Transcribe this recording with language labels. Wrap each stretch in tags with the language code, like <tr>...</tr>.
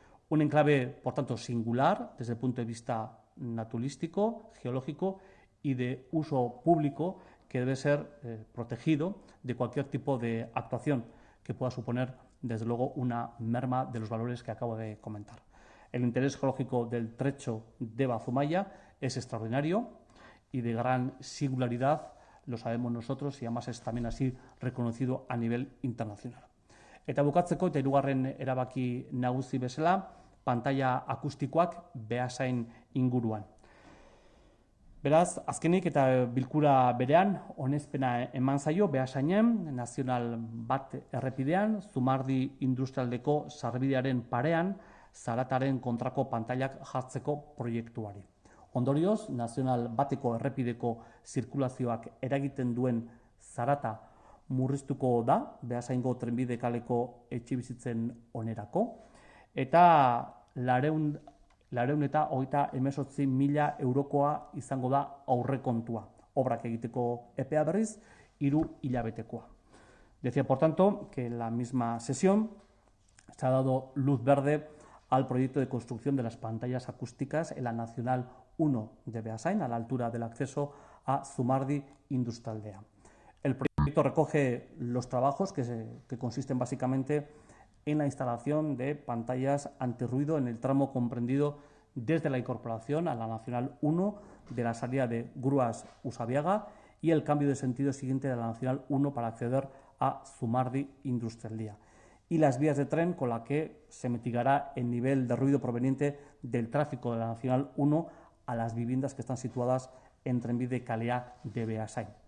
<es>Un enclave, por tanto, singular desde el punto de vista naturalístico, geológico y de uso público, que debe ser protegido de cualquier tipo de actuación que pueda suponer, desde luego, una merma de los valores que acabo de comentar. El interés geológico del trecho Deba-Zumaia es extraordinario y de gran singularidad, lo sabemos nosotros, y además es también así reconocido a nivel internacional.</es> <eu>Eta bukatzeko, eta hirugarren erabaki nagusi bezala, pantalla akustikoak Beasain inguruan. Beraz, azkenik eta bilkura berean, onespena eman zaio Beasainen, nazional bat errepidean, Zumardi industrialdeko sarbidearen parean, zarataren kontrako pantailak jartzeko proiektuari. Ondorioz, nazional bateko errepideko zirkulazioak eragiten duen zarata murriztuko da, Beasaingo trenbide kaleko etxebizitzen onerako, eta 428.000 eurokoa izango da aurrekontua, obrak egiteko epea berriz, 3 hilabetekoa.</eu> <es>Decía, por tanto, que en la misma sesión se ha dado luz verde al proyecto de construcción de las pantallas acústicas en la Nacional 1 de Beasain, a la altura del acceso a Zumardi Industrialdea. El proyecto recoge los trabajos que consisten básicamente en la instalación de pantallas antirruido en el tramo comprendido desde la incorporación a la Nacional 1 de la salida de Grúas Usabiaga y el cambio de sentido siguiente de la Nacional 1 para acceder a Zumardi Industrialdea, y las vías de tren con la que se mitigará el nivel de ruido proveniente del tráfico de la Nacional 1 a las viviendas que están situadas en Trenbide Kalea de Beasain.</es>